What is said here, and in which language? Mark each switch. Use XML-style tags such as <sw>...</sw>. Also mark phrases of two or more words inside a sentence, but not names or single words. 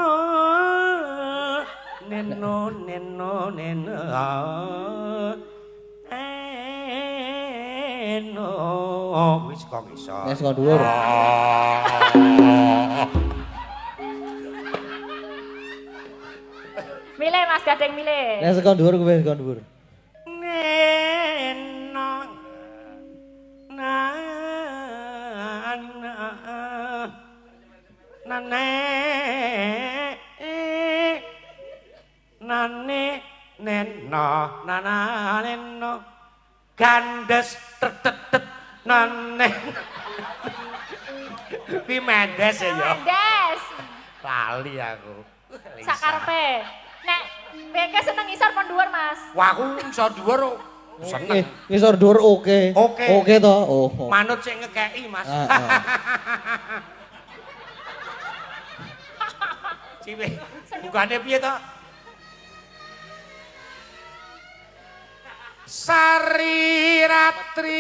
<jv>Neno wis kok ngisor. Ya saka dhuwur. Milih Mas Gading milih. Ya saka dhuwur kuwi saka dhuwur. Neno neno gandes tetet nane Pi Mendes ya Mendes. lali aku Sakarepe. Nek PK seneng ngisor pon dhuwur, Mas. wah aku iso dhuwur seneng Ngisor dhuwur oke. Oke. Oke to? Oh. manut sing ngekeki Mas Ciwe bukane piye to Sari Ratri</jv>